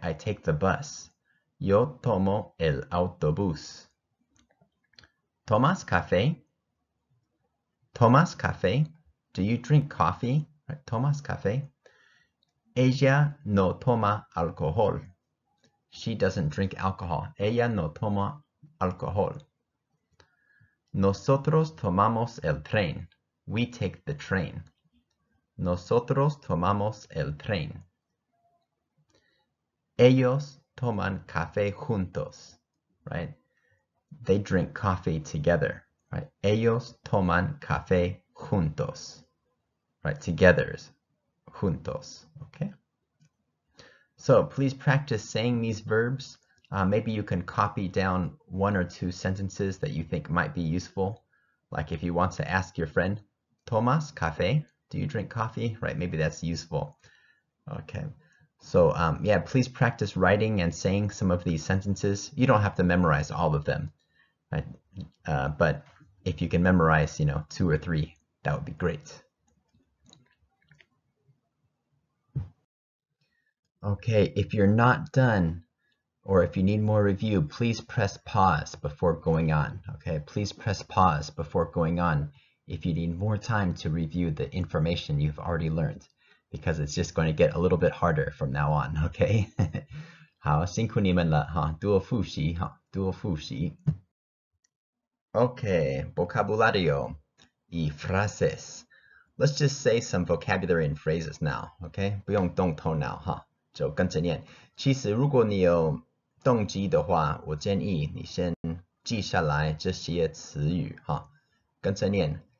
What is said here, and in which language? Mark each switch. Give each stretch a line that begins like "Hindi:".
English: I take the bus.
Spanish: Yo tomo el autobús. ¿Tomas café? ¿Tomas café?
English: Do you drink coffee? Right?
Spanish: ¿Tomas café? Ella no toma alcohol.
English: She doesn't drink alcohol.
Spanish: Ella no toma alcohol. Nosotros tomamos el tren.
English: We take the train.
Spanish: Nosotros tomamos el tren. Ellos toman café juntos.
English: Right? They drink coffee together. Right?
Spanish: Ellos toman café juntos.
English: Right? Together. Juntos. Okay? So please practice saying these verbs. Maybe you can copy down 1 or 2 sentences that you think might be useful. Like if you want to ask your friend,
Spanish: ¿Tomas café?
English: Do you drink coffee? Right? Maybe that's useful. Okay. So yeah, please practice writing and saying some of these sentences. You don't have to memorize all of them. Right? But if you can memorize, 2 or 3, that would be great. Okay, if you're not done, or if you need more review, please press pause before going on. Okay, please press pause before going on if you need more time to review the information you've already learned, because it's just going to get a little bit harder from now on. Okay.
Chinese: 好，辛苦你们了哈，多复习哈，多复习。
Spanish: Okay, vocabulario y frases.
English: Let's just say some vocabulary and phrases now.
Chinese: Okay, 不用动头脑哈，就跟着念。其实如果你有动机的话，我建议你先记下来这些词语哈，跟着念。